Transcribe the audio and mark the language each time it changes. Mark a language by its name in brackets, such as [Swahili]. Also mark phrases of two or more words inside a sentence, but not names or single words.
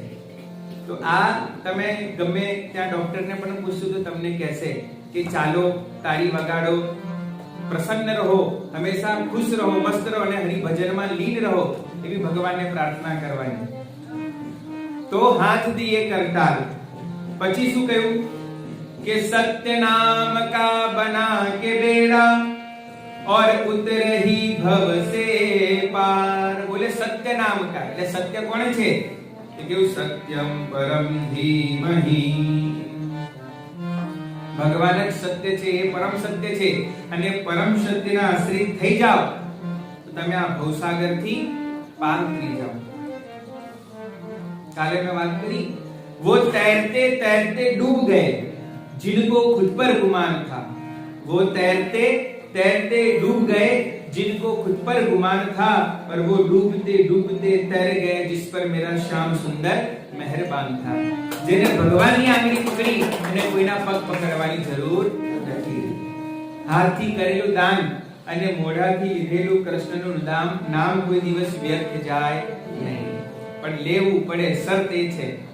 [Gujarati] તો આ તમે ગમે ત્યાં ડોક્ટરને પણ પૂછશો તો તમને કહેશે કે ચાલો, તાળી વગાડો, પ્રસન્ન રહો, હંમેશા ખુશ રહો, મસ્ત રહો અને હરિભજનમાં લીન રહો, એવી ભગવાનને પ્રાર્થના કરવાની. [Hindi] तो हाथ दिए करताल. [Gujarati] પછી શું કહ્યું કે [Hindi] सत्य नाम का बना के बेडा और उतरही भव से पार. बोले सत्य नाम का, [Gujarati] એટલે સત્ય કોણ છે? કે કેવું? [Sanskrit] सत्यम परम धीमहि. [Gujarati] ભગવાન જ સત્ય છે, એ પરમ સત્ય છે, અને પરમ સત્યના આશ્રિત થઈ જાઓ તો તમે આ ભવસાગરથી પાર થઈ જાઓ. કાલે મેં વાત કરી, [Hindi] वो तैरते तैरते डूब गए जिनको खुद पर गुमान था. वो तैरते तैरते डूब गए जिनको खुद पर गुमान था, पर वो डूबते डूबते तैर गए जिस पर मेरा श्याम सुंदर मेहरबान था. [Gujarati] જેને ભગવાનની આંગળી પકડી અને કોઈના પગ પકડવાની જરૂર નથી. હાથથી કરેલું દાન અને મોઢાથી લીધેલું કૃષ્ણનું નામ કોઈ દિવસ વ્યર્થ જાય નહીં, પણ લેવું પડે. શરત એ છે